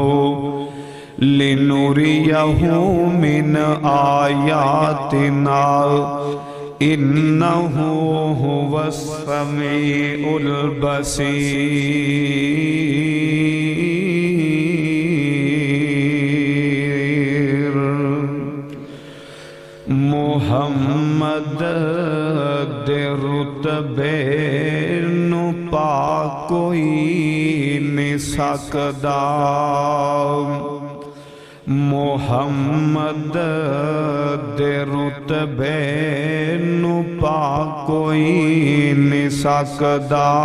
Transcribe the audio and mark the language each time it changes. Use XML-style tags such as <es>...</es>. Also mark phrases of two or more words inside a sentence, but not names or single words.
<ar>لنريه من آياتنا إنه هو السميع البصير</ar> <pa>محمد دے رتبے نو پا کوئی نہیں سکدا ਮੁਹੰਮਦ ਦੇ ਰੁਤਬੇ ਨੂੰ ਪਾ ਕੋਈ ਨਹੀਂ ਸਕਦਾ,</pa>